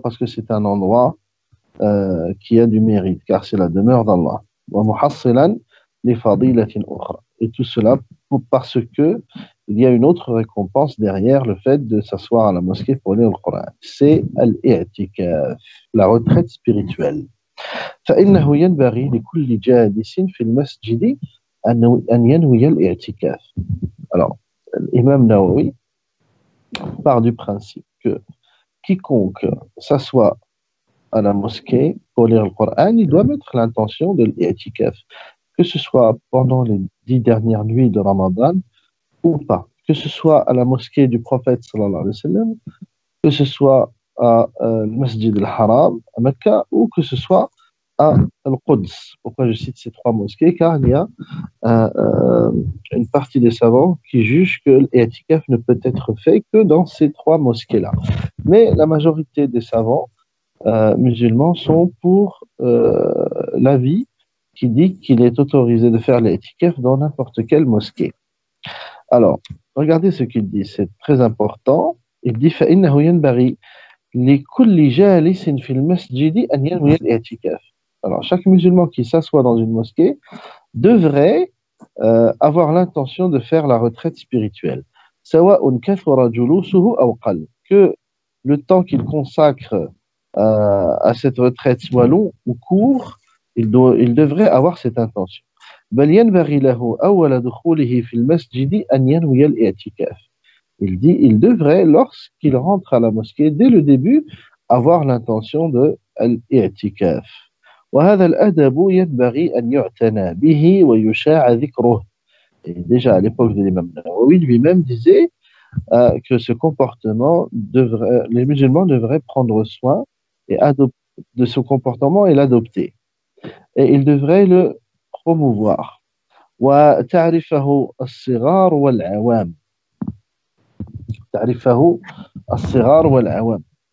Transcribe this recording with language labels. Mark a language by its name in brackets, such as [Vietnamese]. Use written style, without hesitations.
[French] Parce que c'est un endroit qui a du mérite, car c'est la demeure d'Allah. [Arabic] ومحصلا لفضيلة أخرى. [French] Et tout cela parce que il y a une autre récompense derrière le fait de s'asseoir à la mosquée pour lire le Coran. C'est al-i'tikaf, la retraite spirituelle. [Arabic] فإنه ينبغي لكل جالس في المسجد أن ينوي الاعتكاف. [French] Alors, l'imam Nawawi part du principe que quiconque s'assoit à la mosquée pour lire le Coran, il doit mettre l'intention de l'i'tikaf, que ce soit pendant les 10 dernières nuits de Ramadan ou pas, que ce soit à la mosquée du prophète sallallahu alayhi wa sallam, que ce soit à le Masjid al-Haram à Mecca ou que ce soit à Al-Quds. Pourquoi je cite ces trois mosquées? Car il y a une partie des savants qui jugent que l'i'tikaf ne peut être fait que dans ces trois mosquées-là. Mais la majorité des savants musulmans sont pour l'avis qui dit qu'il est autorisé de faire l'i'tikaf dans n'importe quelle mosquée. Alors, regardez ce qu'il dit, c'est très important. Il dit [Arabic] فإنه ينبغي لكل جالس في المسجد أن ينوي الاعتكاف. [French] Alors, chaque musulman qui s'assoit dans une mosquée devrait avoir l'intention de faire la retraite spirituelle. [Arabic] سواء كثر جلوسه أو قل. [French] Que le temps qu'il consacre à cette retraite soit long ou court, il devrait avoir cette intention. [Arabic] بل ينبغي له أول دخوله في المسجد أن ينوي الاعتكاف. [French] Il dit, il devrait, lorsqu'il rentre à la mosquée, dès le début, avoir l'intention de l'i'tikaf. [Arabic] وهذا الأدب ينبغي أن يعتنى به ويشاع ذكره. [French] Et déjà à l'époque de l'imam Nawawi lui-même disait que ce comportement les musulmans devraient prendre soin de ce comportement et l'adopter. Et ils devraient le promouvoir. [Arabic] وتعرفه الصغار والعوام. تعرفه الصغار والعوام.